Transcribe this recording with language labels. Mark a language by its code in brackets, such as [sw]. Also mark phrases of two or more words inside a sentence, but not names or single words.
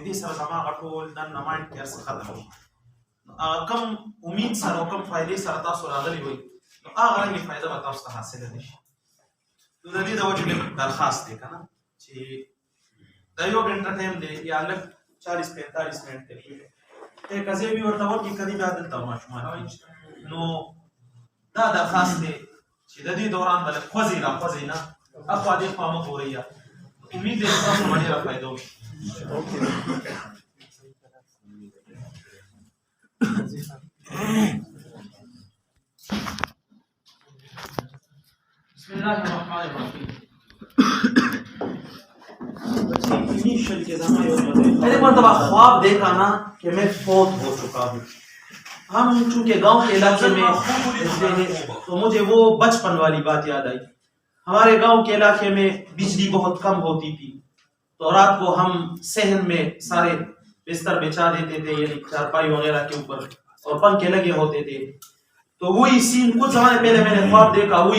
[ps] دې سره زما هغه ټول دننه مایند کې هر څه ختم وي کم امید سره او کم فایدې سره تاسو راغلي وئ نو هغه رنګې فایده به تاسو ته حاصله نه شي نو د دې د وجې لږ درخواست دی که نه چې دا یو ګنټه ټایم دی یا لږ 40-45 منټ دی قضیې بي ورته ورکړي کدي بیا دلته ماشومان نو دا درخواست دی چې د دې دوران به لږ خوځئ راخوځئ نه اخوا دې خوا مه ګورئ امید دی چې تاسو به ډېره فایده وشي [ar] بسم الله الرحمن الرحیم [ur] میں نے مرتبہ خواب دیکھا نا کہ میں فوت ہو چکا ہوں ہم چونکہ گاؤں کے علاقے میں رہتے ہیں تو مجھے وہ بچپن والی بات یاد آئی ہمارے گاؤں کے علاقے میں بجلی بہت کم ہوتی تھی تو رات کو ہم صحن میں سارے بستر بچھا دیتے تھے یعنی چارپائی وغیرہ کے اوپر اور پنکھے لگے ہوتے تھے تو وہی سین کچھ زمانے پہلے میں نے خواب دیکھا وہی